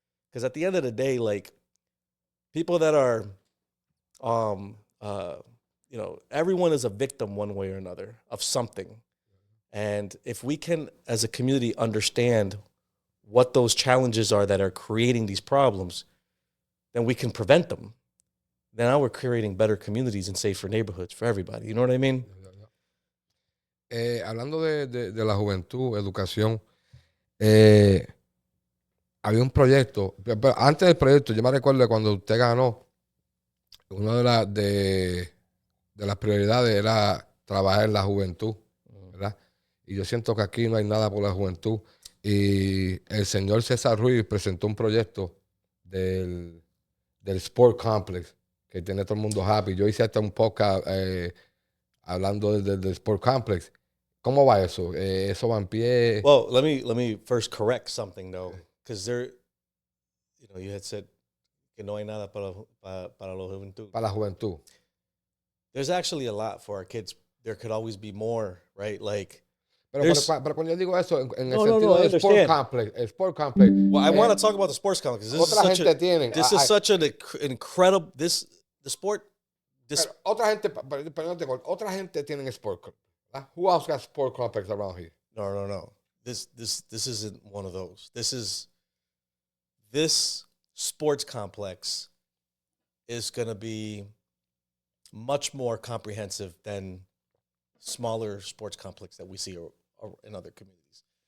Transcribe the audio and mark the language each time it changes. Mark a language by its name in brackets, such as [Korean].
[English] Because at the end of the day, like people that are, you know, everyone is a victim one way or another of something. And if we can, as a community, understand what those challenges are that are creating these problems, then we can prevent them. Then now we're creating better communities and safer neighborhoods for everybody. You know what I mean? [Spanish] Hablando de la juventud, educación, había un proyecto, pero antes del proyecto, yo me recuerdo cuando usted ganó, una de las prioridades era trabajar en la juventud, ¿verdad? Y yo siento que aquí no hay nada por la juventud. Y el señor César Ruiz presentó un proyecto del Sport Complex, que tiene todo el mundo happy. Yo hice hasta un podcast hablando del Sport Complex. ¿Cómo va eso? ¿Eso va en pie? [English] Well, let me first correct something though, because you know, you had said [Spanish] que no hay nada para la juventud. Para la juventud. [English] There's actually a lot for our kids. There could always be more, right? Like, [Spanish] pero cuando yo digo eso, en el [English] No, [Spanish] sentido del Sport Complex. [English] well, I want to talk about the sports complex. This is such an incredible. The sport. [Spanish] Otra gente tiene Sport Complex. [English] Who else got Sport Complex around here? No. This isn't one of those. This sports complex is going to be much more comprehensive than smaller sports complex that we see in other communities.